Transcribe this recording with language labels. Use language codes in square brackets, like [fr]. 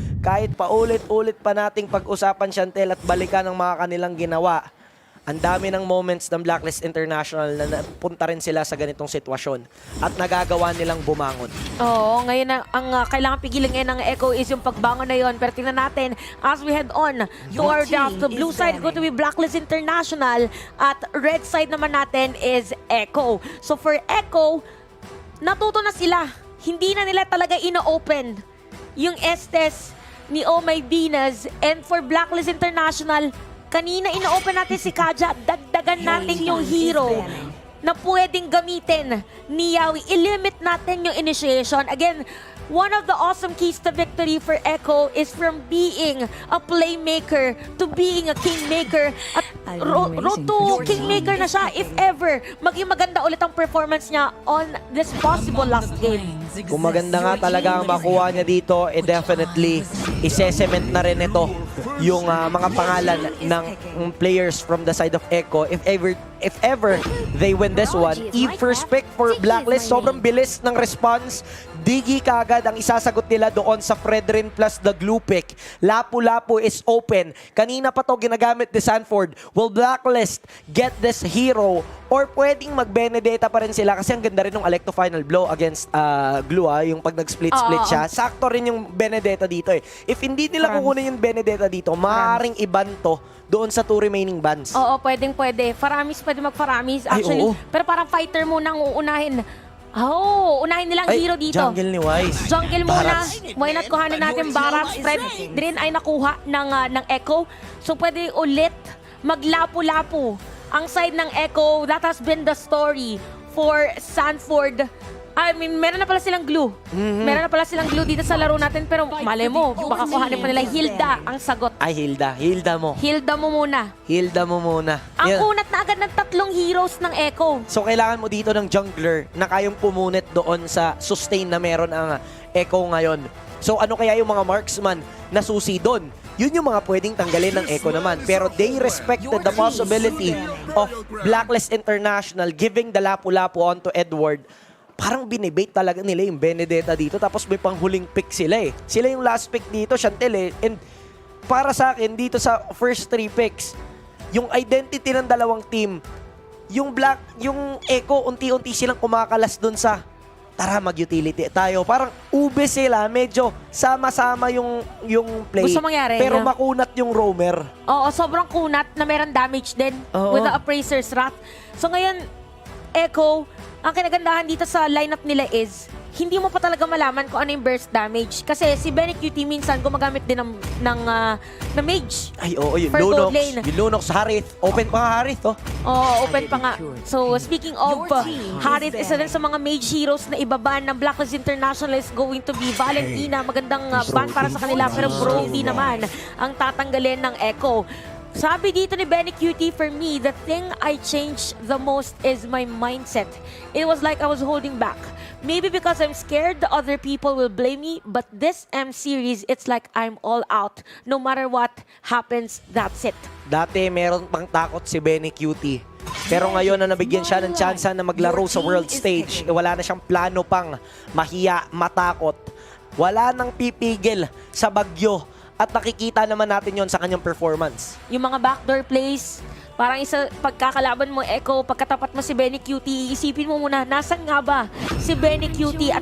[tl] kahit paulit-ulit pa nating pag-usapan, Shantel, at balikan ang mga kanilang ginawa, ang dami ng moments ng Blacklist International na napunta rin sila sa ganitong sitwasyon at nagagawa nilang bumangon. Oo, ngayon ang kailangan pigilan ngayon ng Echo is yung pagbangon na yon. Pero tingnan natin, [en] as we head on to our draft, the blue side going to be Blacklist International at red side naman natin is Echo. [tl] So for Echo, natuto na sila. Hindi na nila talaga ino-open yung Estes ni Omay Dinas. And for Blacklist International, kanina ino-open natin si Kaja, dagdagan natin yung hero na pwedeng gamitin ni Yawi. I-limit natin yung initiation. [en] Again, one of the awesome keys to victory for Echo is from being a playmaker to being a kingmaker. [tl] At road to kingmaker na siya if ever maging maganda ulit ang performance niya [en] on this possible last game. [tl] Kung maganda nga talaga ang makuha niya dito, definitely isesement na rin ito yung mga pangalan ng players [en] from the side of Echo. If ever they win this one, Eve first pick for Blacklist. [tl] Sobrang bilis ng response. Diggy kagad ang isasagot nila doon sa Fredrin plus the glue pick. Lapu-Lapu [en] is open. [tl] Kanina pa to ginagamit ni Sanford. [en] Will Blacklist get this hero? [tl] Or pwedeng mag-Benedetta pa rin sila kasi ang ganda rin ng Alecto final blow against Glue, yung pag nag-split-split siya. Sakto rin yung Benedetta dito eh. If hindi nila kukunin yung Benedetta dito, maaaring iban to doon sa 2 remaining bans. Oo, pwede. Faramis, pwede mag-Faramis. Actually, pero parang fighter muna ang uunahin. Unahin nilang hero dito. Jungle ni Wise. Jungle muna. Why not kuhanin natin Barat? Spread din ay nakuha ng Echo. So pwede ulit maglapu-lapu ang side ng Echo. [en] That has been the story for Sanford. I mean, [tl] meron na pala silang glue. Meron na pala silang glue dito sa laro natin. Pero mali mo, baka kuhanin pa nila Hilda ang sagot. Ay, Hilda. Hilda mo. Hilda mo muna. Hilda mo muna. Ang Yan. kunat na agad ng 3 heroes ng Echo. So, kailangan mo dito ng jungler na kayong pumunit doon sa sustain na meron ang Echo ngayon. So, ano kaya yung mga marksman na susi doon? Yun yung mga pwedeng tanggalin ng Echo naman. [en] Pero they respected the possibility of Blacklist International giving the lapu-lapu onto Edward. [tl] Parang binibate talaga nila yung Benedetta dito. Tapos may panghuling pick sila eh. Sila yung last pick dito, Shantel eh. And para sa akin, dito sa first 3 picks, yung identity ng dalawang team, yung Echo, unti-unti silang kumakalas dun sa tara mag-utility tayo. Parang ube sila, medyo sama-sama yung play. Gusto mangyari. Pero makunat yung roamer. Oo, sobrang kunat na meron damage din [en] with the Appraiser's Wrath. [tl] So ngayon, Echo, ang kinagandahan dito sa lineup nila is hindi mo pa talaga malaman kung ano yung burst damage. Kasi si Benny QT minsan gumagamit din ng mage. Ay, oo, yung [en] For gold Lunox. lane. [tl] Yung Lunox, Harith. Open pa nga Harith, oh. Oo, open pa nga. So, speaking of, Harith, isa din sa mga mage heroes na ibaban ng Blacklist International [en] is going to be Valentina. [tl] Magandang ban para sa kanila. Pero Brody naman ang tatanggalin ng Echo. Sabi dito ni Benny QT, [en] for me, the thing I changed the most is my mindset. It was like I was holding back. Maybe because I'm scared the other people will blame me, but this M-Series, it's like I'm all out. No matter what happens, that's it. [tl] Dati meron pang takot si Benny QT. Pero ngayon na nabigyan siya ng chance na maglaro sa world stage, wala na siyang plano pang mahiya, matakot. Wala nang pipigil sa bagyo. At nakikita naman natin yon sa kanyang performance. Yung mga backdoor plays, parang pagkakalaban mo, Echo, pagkatapat mo si Benny QT, isipin mo muna, nasan nga ba si Benny QT?